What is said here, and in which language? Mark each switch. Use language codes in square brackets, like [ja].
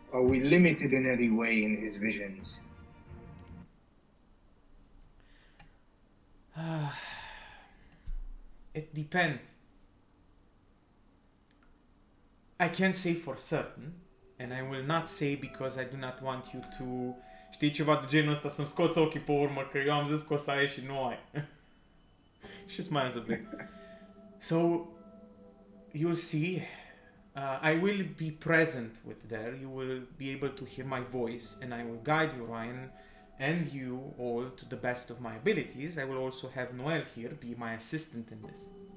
[en] Are we limited in any way in his visions? It depends. I can't say for certain, and I will not say because I do not want you to... [ro] Știi, ceva de genul ăsta, să-mi scoți ochii pe urmă, că eu am zis că o să ai și nu ai. [en] She smiles a bit. So, you'll see, I will be present with there. You will be able to hear my voice, and I will guide you, Ryan, and you all to the best of my abilities. I will also have Noel here be my assistant in this.